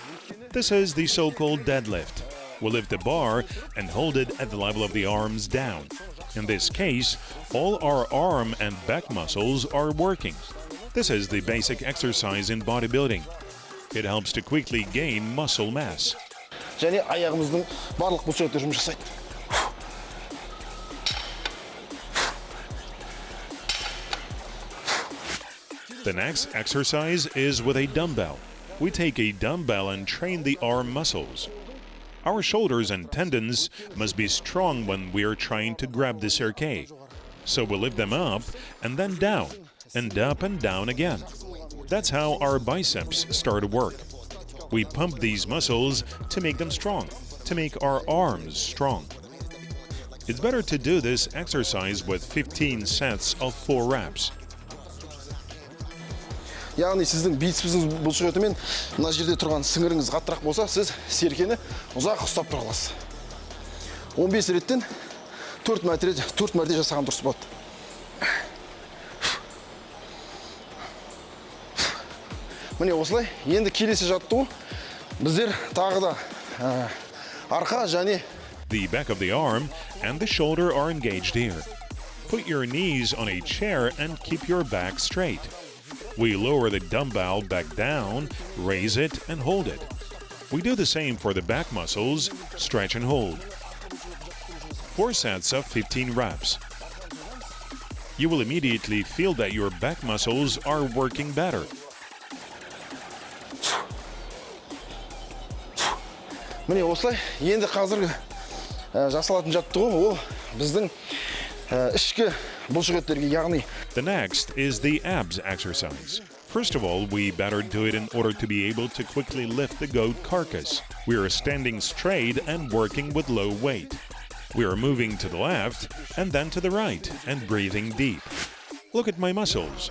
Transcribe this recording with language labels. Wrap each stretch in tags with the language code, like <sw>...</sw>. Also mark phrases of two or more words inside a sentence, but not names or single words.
<en>This is the so-called deadlift. We lift the bar and hold it at the level of the arms down. In this case, all our arm and back muscles are working. This is the basic exercise in bodybuilding. It helps to quickly gain muscle mass.</en> <kk>Және аяғымыздың барлық бұлшықтары жұмыс жасайды.</kk> <en>The next exercise is with a dumbbell. We take a dumbbell and train the arm muscles. Our shoulders and tendons must be strong when we are trying to grab the cerque. So we lift them up and then down, and up and down again. That's how our biceps start to work. We pump these muscles to make them strong, to make our arms strong. It's better to do this exercise with 15 sets of 4 reps.</en> <kk>Яғни сіздің бицепсіңіз бұлшық етімен мына жерде тұрған сіңіріңіз қаттырақ болса, сіз серкені ұзақ ұстап тұра аласыз. 15 реттен 4 мәрте жасаған дұрыс болады. Міне осылай, енді келесі жаттығу біздер тағы да арқа және</kk> <en>The back of the arm and the shoulder are engaged here. Put your knees on a chair and keep your back straight. We lower the dumbbell back down, raise it, and hold it. We do the same for the back muscles, stretch and hold. 4 sets of 15 reps. You will immediately feel that your back muscles are working better.</en> <kk>Міне осылай, енді қазіргі жасалатын жаттығу ол біздің ішкі бұлшық еттерге, яғни</kk> <en>The next is the abs exercise. First of all, we better do it in order to be able to quickly lift the goat carcass. We are standing straight and working with low weight. We are moving to the left and then to the right and breathing deep. Look at my muscles.</en>